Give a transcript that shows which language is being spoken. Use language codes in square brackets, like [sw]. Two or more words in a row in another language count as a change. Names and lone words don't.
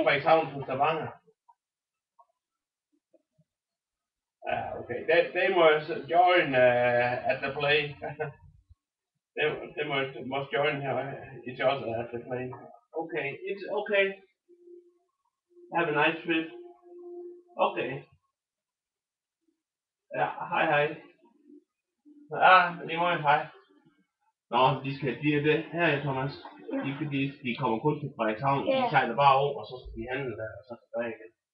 [en] Frederikshavn to Stavanger. Okay, they must join at the play. they must join each other at the play. Okay, it's okay. Have a nice trip. [da] Okay. Ja, hej. Lige måde, hej. Nå, de er det her, Thomas. De kommer kun til Frederikshavn. De sejler bare over, og så skal de handle der, og så tilbage igen.